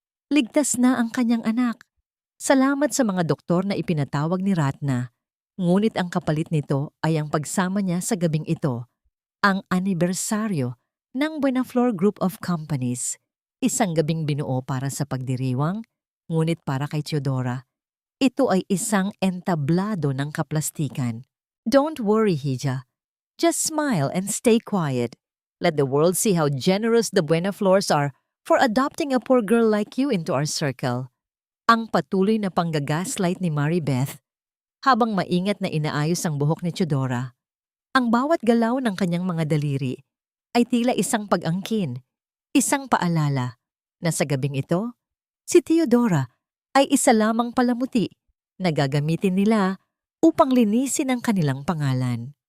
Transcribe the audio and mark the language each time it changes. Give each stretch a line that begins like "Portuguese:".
Filipino: Ligtas na ang kanyang anak. Salamat sa mga doktor na ipinatawag ni Ratna, ngunit ang kapalit nito ay ang pagsama niya sa gabing ito, ang anibersaryo ng Buenaflor Group of Companies, isang gabing binuo para sa pagdiriwang, ngunit para kay Teodora, ito ay isang entablado ng kaplastikan.
English: Don't worry, Hija. Just smile and stay quiet. Let the world see how generous the Buenaflors are for adopting a poor girl like you into our circle.
Filipino: Ang patuloy na panggagaslight ni Maribeth habang maingat na inaayos ang buhok ni Teodora. Ang bawat galaw ng kanyang mga daliri ay tila isang pag-angkin, isang paalala na sa gabing ito, si Teodora ay isa lamang palamuti na gagamitin nila upang linisin ang kanilang pangalan.